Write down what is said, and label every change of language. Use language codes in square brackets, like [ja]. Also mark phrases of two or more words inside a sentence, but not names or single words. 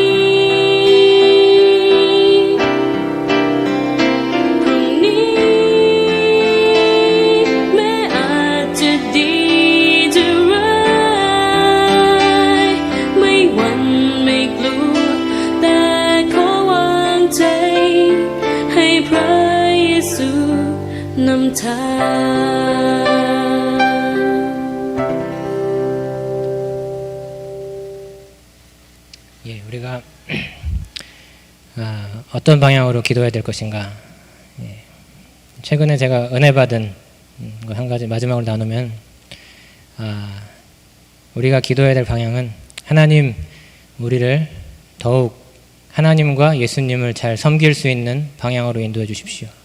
[th] พรุ่งนี้แม้อาจจะดีจะร้ายไม่หวั่นไม่กลัวแต่ขอวางใจให้พระเยซูนำทาง [ko] 우리가 어떤 방향으로 기도해야 될 것인가. 최근에 제가 은혜 받은 것 한 가지 마지막으로 나누면 우리가 기도해야 될 방향은 하나님 우리를 더욱 하나님과 예수님을 잘 섬길 수 있는 방향으로 인도해 주십시오.